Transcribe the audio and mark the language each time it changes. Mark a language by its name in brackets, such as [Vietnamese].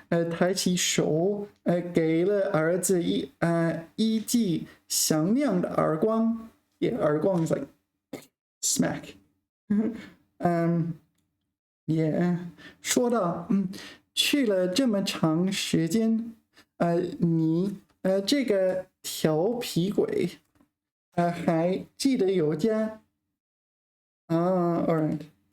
[Chinese] 抬起手，给了儿子一记响亮的耳光。 [English] Yeah, 耳光 is like smack. [Chinese] Yeah, 说道，去了这么长时间，你这个调皮鬼，还记得有家？ [English] All right.